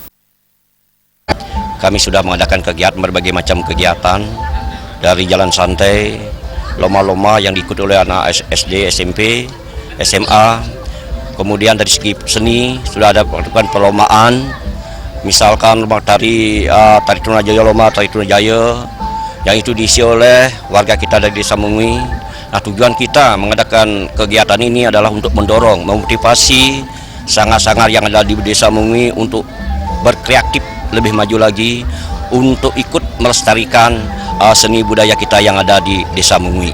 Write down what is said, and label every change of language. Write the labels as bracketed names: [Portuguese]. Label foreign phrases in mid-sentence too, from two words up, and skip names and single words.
[Indonesian] Kami sudah mengadakan kegiatan berbagai macam kegiatan dari jalan santai, lomba-lomba yang diikuti oleh anak SD, SMP, SMA. Kemudian dari segi seni sudah ada perlombaan. Misalkan lomba tari Trunajaya, lomba tari Trunajaya yang itu diisi oleh warga kita dari Desa Mengui. Nah, tujuan kita mengadakan kegiatan ini adalah untuk mendorong, memotivasi sangat-sangat yang ada di Desa Mengui untuk berkreatif lebih maju lagi untuk ikut melestarikan seni budaya kita yang ada di Desa Mengui.